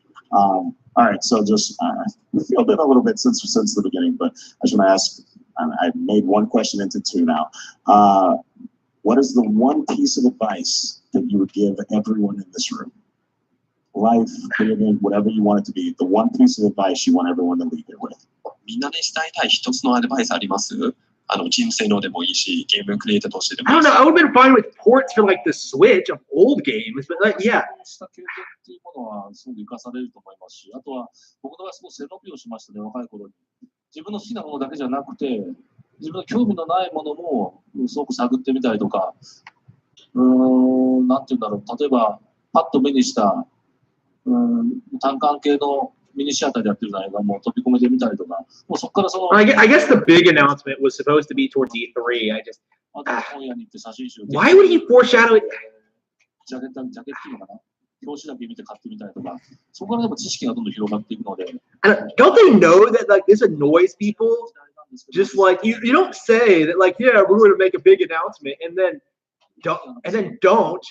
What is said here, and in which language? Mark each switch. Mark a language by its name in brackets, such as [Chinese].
[English] All right, so just we fielded a little bit since the beginning, but I just want to ask. I made one question into two now. What is the one piece of advice that you would give everyone in this room? Life, video game, whatever you want it to be. The one piece of advice you want everyone to leave it with. [Japanese] みんなで伝えたい一つのアドバイスあります？人生のでもいいし、ゲームクリエイターとしてでもいいし。 [English] I don't know. I would have been fine with ports for like the Switch of old games, but like, yeah. [Japanese] した経験っていうものはすごく生かされると思いますし、あとは僕の場合すごく背伸びをしましたね、若い頃に。自分の好きなものだけじゃなくて、自分の興味のないものもすごく探ってみたりとか、なんていうんだろう、例えばパッと目にした単管系のミニシアターでやってる映画も飛び込めてみたりとか、もうそこからその。 [English] I guess the big announcement was supposed to be towards E3. I just. [Japanese] あと本屋に行って写真集。 [English] Why would he foreshadow it? [Japanese] ジャケットっていうのかな。表紙だけ見て買ってみたりとか、そこからでも知識がどんどん広がっていくので。 [English] Don't they know that like this annoys people? Just like you don't say that like yeah we're going to make a big announcement and then don't.